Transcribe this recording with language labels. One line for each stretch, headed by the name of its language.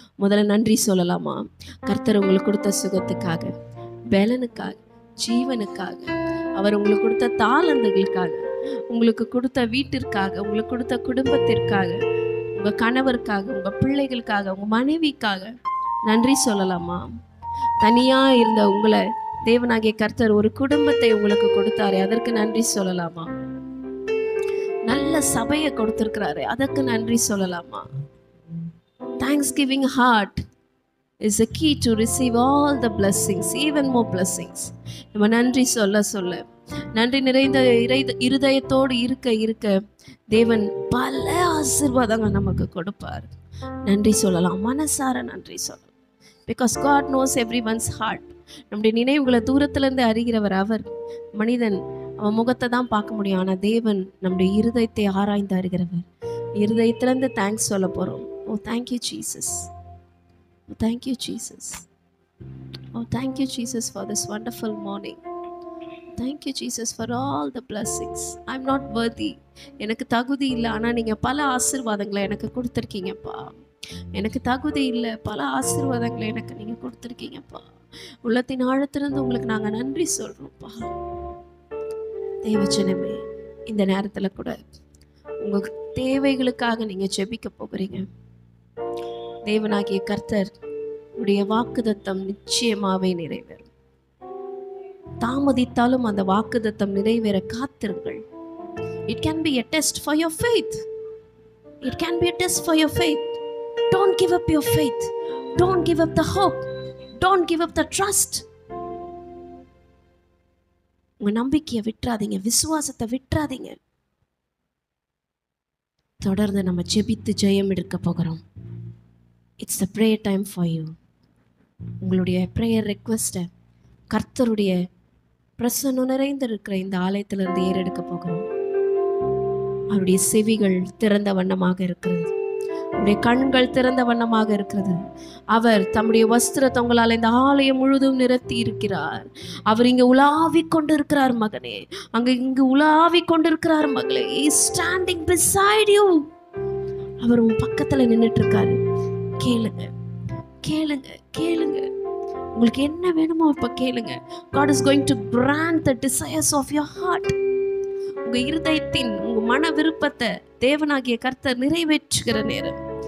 Tamil: முதல்ல நன்றி சொல்லலாமா? கர்த்தர் உங்களுக்கு கொடுத்த சுகத்துக்காக, பலனுக்காக, ஜீவனுக்காக, அவர் உங்களுக்கு கொடுத்த தாளந்துகளுக்காக, உங்களுக்கு கொடுத்த வீட்டிற்காக, உங்களுக்கு கொடுத்த குடும்பத்திற்காக, உங்கள் கணவருக்காக, உங்கள் பிள்ளைகளுக்காக, உங்கள் மனைவிக்காக நன்றி சொல்லலாமா? தனியாக இருந்த உங்களை தேவனாகிய கர்த்தர் ஒரு குடும்பத்தை உங்களுக்கு கொடுத்தாரு, அதற்கு நன்றி சொல்லலாமா? நல்ல சபையை கொடுத்திருக்கிறாரு, அதற்கு நன்றி சொல்லலாமா?
English: Thanksgiving heart is a key to receive all the blessings, even more blessings.
Tamil: நம்ம நன்றி சொல்ல சொல்ல, நன்றி நிறைந்த இருதயத்தோடு இருக்க இருக்க தேவன் பல ஆசீர்வாதங்கள் நமக்கு கொடுப்பார். நன்றி சொல்லலாம், மனசார நன்றி சொல்லலாம்.
English: Because God knows everyone's heart.
Tamil: நம்முடைய நினைவுகளை தூரத்திலிருந்து அறிகிறவர் அவர். மனிதன் அவன் முகத்தை தான் பார்க்க முடியும், ஆனால் தேவன் நம்முடைய இருதயத்தை ஆராய்ந்து அறிகிறவர். இருதயத்திலேருந்து தேங்க்ஸ் சொல்ல போகிறோம்.
English: Oh thank you Jesus, oh thank you Jesus, oh thank you Jesus for this wonderful morning. Thank you Jesus for all the blessings. I am not worthy,
Tamil: எனக்கு தகுதி இல்லை, ஆனால் நீங்கள் பல ஆசீர்வாதங்களை எனக்கு கொடுத்துருக்கீங்கப்பா. எனக்கு தகுதி இல்லை, பல ஆசீர்வாதங்களை எனக்கு நீங்கள் கொடுத்துருக்கீங்கப்பா. உள்ளத்தின் ஆழத்திலிருந்து உங்களுக்கு நாங்கள் நன்றி சொல்கிறோம்ப்பா. தேவச்சனமே, இந்த நேரத்தில் கூட உங்கள் தேவைகளுக்காக நீங்கள் ஜெபிக்க போகிறீங்க. தேவனாகிய கர்த்தர் உடைய வாக்குதத்தம் நிச்சயமாகவே நிறைவேறும். தாமதித்தாலும் அந்த வாக்குதத்தம் நிறைவேற காத்திருங்கள்.
English: It can be a test for your faith. It can be a test for your faith. Don't give up your faith. Don't give up the hope. Don't give up the trust.
Tamil: உங்க நம்பிக்கையை விட்டுறாதீங்க, விசுவாசத்தை விட்டுறாதீங்க. தொடர்ந்து நம்ம ஜெபித்து ஜெயம் எடுக்க போகிறோம்.
English: It's a prayer time for you.
Tamil: உங்களுடைய ப்ரேயர் ரெக்வெஸ்ட்டை கர்த்தருடைய பிரசன்னம் நிறைந்திருக்கிற இந்த ஆலயத்திலிருந்து ஏறெடுக்க போகிறோம். அவருடைய செவிகள் திறந்த வண்ணமாக இருக்கிறது, அவருடைய கண்கள் திறந்த வண்ணமாக இருக்கிறது. அவர் தம்முடைய வஸ்திரத்தை உங்களால் இந்த ஆலயம் முழுதும் நிறுத்தி இருக்கிறார். அவர் இங்கே உலாவிக் கொண்டிருக்கிறார் மகனே, இங்கு உலாவிக் கொண்டிருக்கிறார் மகளே.
English: Standing beside you.
Tamil: அவர் உன் பக்கத்துல நின்றுட்டு இருக்காரு. கேளுங்க கேளுங்க கேளுங்க, உங்களுக்கு என்ன வேணுமோ இப்ப கேளுங்க.
English: God is going to grant the desires of your heart.
Tamil: உங்க இருதயத்தின் உங்க மன விருப்பத்தை தேவனாகிய கர்த்தர் நிறைவேற்றுகிற நேரம்.